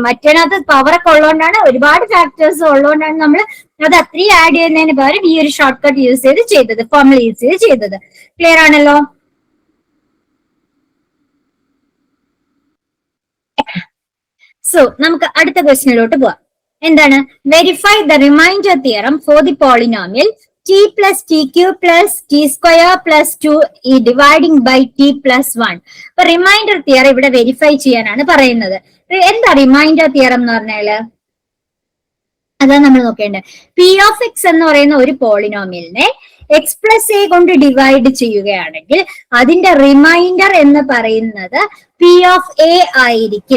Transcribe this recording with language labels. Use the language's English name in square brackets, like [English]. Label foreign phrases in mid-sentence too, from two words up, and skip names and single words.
[Malayalam] മറ്റേനകത്ത് പവർ ഒക്കെ ഉള്ളതുകൊണ്ടാണ്, ഒരുപാട് ഫാക്ടേഴ്സ് ഉള്ളതുകൊണ്ടാണ് നമ്മൾ അത് അത്രയും ആഡ് ചെയ്യുന്നതിന് പകരം ഈ ഒരു [English] short cut use [Malayalam] ചെയ്തത്, [English] formula use [Malayalam] ചെയ്തത്. ക്ലിയർ ആണല്ലോ. സോ നമുക്ക് അടുത്ത ക്വസ്റ്റ്യനിലോട്ട് പോവാം. [English] എന്താണ്, verify the remainder theorem for the polynomial t plus tq plus t square plus 2 dividing by t plus 1. [Malayalam] അപ്പൊ [English] remainder theorem [Malayalam] ഇവിടെ വെരിഫൈ ചെയ്യാനാണ് പറയുന്നത്. എന്താ [English] remainder theorem [Malayalam] എന്ന് പറഞ്ഞാല് അതാണ് നമ്മൾ നോക്കേണ്ടത്. [English] P of X [Malayalam] എന്ന് പറയുന്ന ഒരു പോളിനോമിയലിനെ [English] X plus A [Malayalam] കൊണ്ട് ഡിവൈഡ് ചെയ്യുകയാണെങ്കിൽ അതിന്റെ റിമൈൻഡർ എന്ന് പറയുന്നത് [English] P of A [Malayalam] ആയിരിക്കും.